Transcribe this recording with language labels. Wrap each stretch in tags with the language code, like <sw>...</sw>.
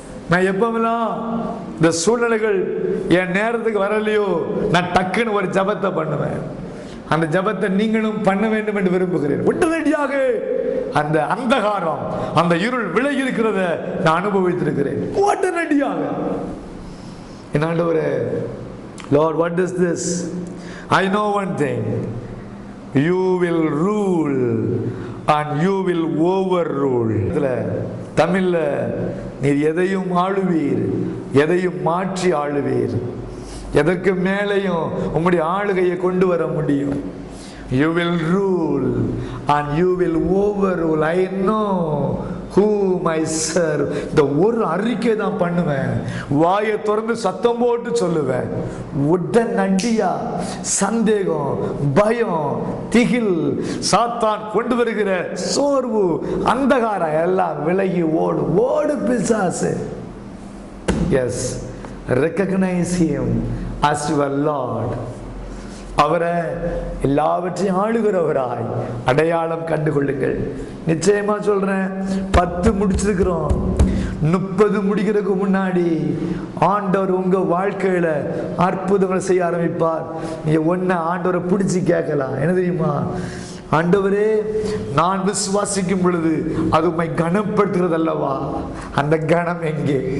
<ta>நான் எப்பவெல்லாம் இந்த சூழ்நிலைகள் என் நேரத்துக்கு வரலையோ, நான் டக்குன்னு ஒரு ஜபத்தை பண்ணுவேன். அந்த ஜபத்தை நீங்களும் பண்ண வேண்டும் என்று விரும்புகிறேன். உடனடியாக அந்த அந்தகாரம், அந்த இருள் விலகி இருக்கிறத நான் அனுபவித்திருக்கிறேன். உடனடியாக என் ஆண்டவரே,</ta> <en>Lord, what is this? I know one thing. you will rule and you will overrule.</en> <ta>தமிழ்ல நீர் எதையும் ஆளுவீர், எதையும் மாற்றி ஆளுவீர், எதற்கு மேலையும் உம்முடைய ஆளுகையை கொண்டு வர முடியும்.</ta> <en>You will rule and you will overrule. I know whom I serve.</en> <ta>இந்த ஒரு அறிக்கை தான் பண்ணுவேன், வாயை திறந்து சத்தம் போட்டு சொல்லுவேன். உடனடியா சந்தேகம், பயம், திகில், சாத்தான் கொண்டு வருகிற சோர்வு, அந்தகாரம் எல்லாம் விலகி ஓடு பிசாசு.</ta> <en>Yes, recognize him as your Lord.</en> <ta>அவரை எல்லாவற்றையும் ஆளுகிறவராய் அடையாளம் கண்டுகொள்ளுங்கள். நிச்சயமா சொல்றேன், 10 முடிச்சிருக்கிறோம், 30 முடிக்கிறதுக்கு முன்னாடி ஆண்டவர் உங்க வாழ்க்கையில அற்புதங்களை செய்ய ஆரம்பிப்பார். நீங்க ஒன்ன ஆண்டவரை பிடிச்சி கேட்கலாம். என்ன தெரியுமா? ஆண்டவரே, நான் விசுவாசிக்கும் பொழுது அது உம்மை கனப்படுத்துகிறது அல்லவா? அந்த கனம் எங்கே?</ta>